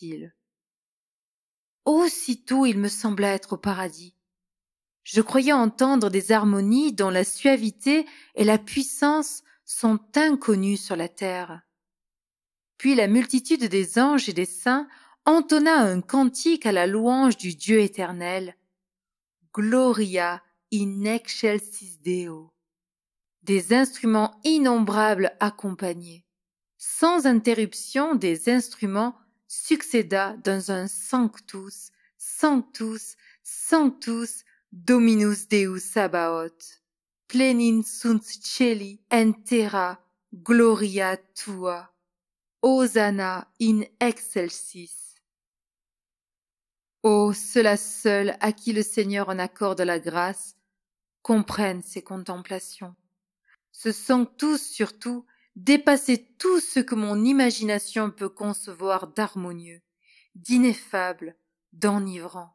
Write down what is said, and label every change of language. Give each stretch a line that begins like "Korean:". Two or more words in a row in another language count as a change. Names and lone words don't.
French: » Aussitôt il me sembla être au paradis. Je croyais entendre des harmonies dont la suavité et la puissance sont inconnues sur la terre. Puis la multitude des anges et des saints entonna un cantique à la louange du Dieu éternel.
Latin: Gloria in excelsis Deo.
French: Des instruments innombrables accompagnaient. Sans interruption, des instruments succéda dans un
Latin: Sanctus, Sanctus, Sanctus, Dominus Deus Sabaoth. Plenin sunt celi en terra, gloria tua. Hosanna in excelsis.
French: Oh, ceux-là seuls à qui le Seigneur en accorde la grâce comprennent ces contemplations. Ce Sanctus surtout dépassait tout ce que mon imagination peut concevoir d'harmonieux, d'ineffable, d'enivrant.